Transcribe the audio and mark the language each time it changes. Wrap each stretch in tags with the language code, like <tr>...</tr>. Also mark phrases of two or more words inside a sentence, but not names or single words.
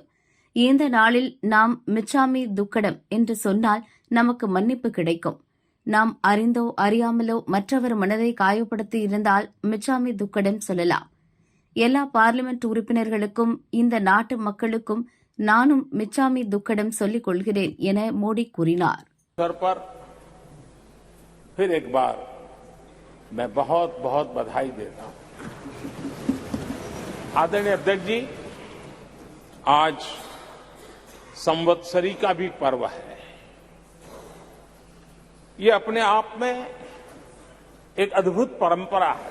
<ta>இந்த நாளில் நாம்</ta> <pra>मिच्छामि दुक्कडम्</pra> <ta>என்று சொன்னால் நமக்கு மன்னிப்பு கிடைக்கும். நாம் அறிந்தோ அறியாமலோ மற்றவர் மனதை காயப்படுத்தி இருந்தால்</ta> <pra>मिच्छामि दुक्कडम्</pra> <ta>சொல்லலாம். எல்லா பார்லிமெண்ட் உறுப்பினர்களுக்கும் இந்த நாட்டு மக்களுக்கும் நானும்</ta> <pra>मिच्छामि दुक्कडम्</pra> <ta>சொல்லிக் கொள்கிறேன் என மோடி கூறினார்.</ta> <hi>फिर एक बार मैं बहुत बहुत बधाई देता हूं। आदरणीय अध्यक्ष जी, आज संवत्सरी का भी पर्व है। ये अपने आप में एक अद्भुत परंपरा है।</hi>